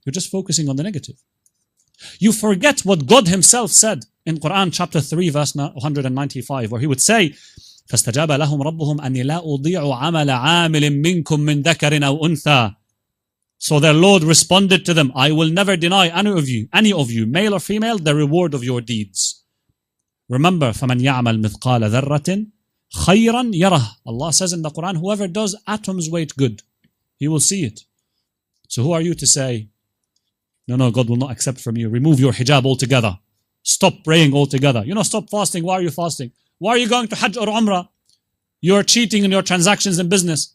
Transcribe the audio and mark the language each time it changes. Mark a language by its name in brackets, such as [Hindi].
[English] You're just focusing on the negative. You forget what God Himself said in Quran chapter 3 verse 195, where He would say, [Arabic] فَاسْتَجَابَ لَهُمْ رَبُّهُمْ أَنِّي لَا أُضِيعُ عَمَلَ عَامِلٍ مِّنكُم مِّن ذَكَرٍ أَوْ أُنثَى. [English] So their Lord responded to them, I will never deny any of you, male or female, the reward of your deeds. Remember, [Arabic] فَمَنْ يَعْمَلْ مِثْقَالَ ذَرَّةٍ خَيْرًا يَرَهُ. [English] Allah says in the Quran, whoever does atom's weight good, he will see it. So who are you to say, no, God will not accept from you. Remove your hijab altogether. Stop praying altogether. Stop fasting. Why are you fasting? Why are you going to Hajj or Umrah? You're cheating in your transactions in business.